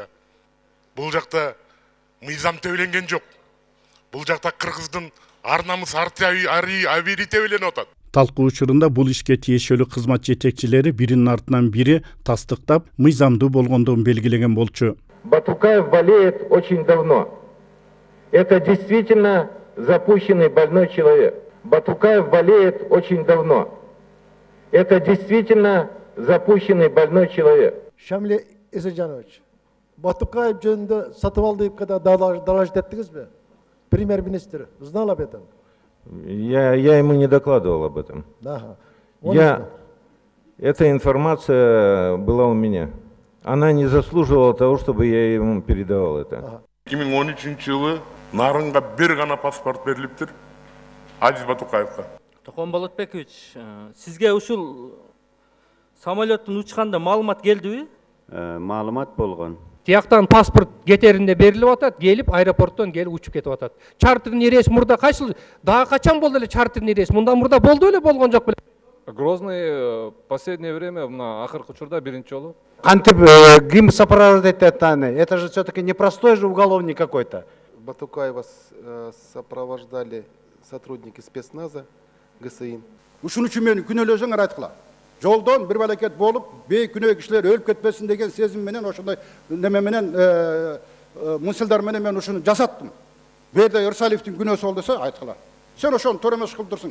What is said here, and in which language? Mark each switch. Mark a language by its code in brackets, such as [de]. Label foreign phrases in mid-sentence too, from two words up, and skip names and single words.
[ky] Бул жакта мыйзам тебеленген жок. Бул жакта Кыргыздын ар намыс абийри тебеленип атат. Талкуу учурунда бул ишке тиешелүү кызмат жетекчилери биринин артынан бири тастыктап, мыйзамдуу болгондугун белгилеген болчу. [ru] Батукаев болеет очень давно. Это действительно запущенный больной человек. Батукаев болеет очень давно. Это действительно запущенный больной человек. [ky] Шамиль Эсенжанович, Батукаев жөнүндө сатып алды деп [ru] когда доложить [ky] еттиңизби? [ru] Премьер-министр знал об этом? Я ему не докладывал об этом. Да. Эта информация была у меня. Она не заслуживала того, чтобы я ему передавал это. [ky] 2013-жылы нарынга бир гана паспорт берилиптир. Азиз Батукаевга. Тохон Болотбекович, сизге ушул самолеттин учканда маалымат келдиби? Маалымат болгон. Тияктан паспорт кетеринде берилип атат, келип аэропорттон келип учуп кетип атат. [ru] Чартерный рейс [ky] мурда качыл, дагы качан болду эле [ru] чартерный рейс? [ky] Мындан мурда болду эле болгон жок беле? Грозный [ru] последнее время [ky] на акыркы учурда биринчи жолу. Кантип ким [ru] сопровождать это же все-таки непростой же уголовник какой-то. Батукаева сопровождали сотрудники спецназа ГСИ. [ky] Ушун үчүн мени күнөөлөсөңөр айткыла. Жолдон бир балакет болуп, бейкүнөө кишилер өлүп кетпесин деген сезим менен ошондой неме менен мисылдар менен мен ушуну жасаттым. Берде Ирсалиевдин күнөөсү болду десе айткыла. Сен ошону туура эмес кылдырсың.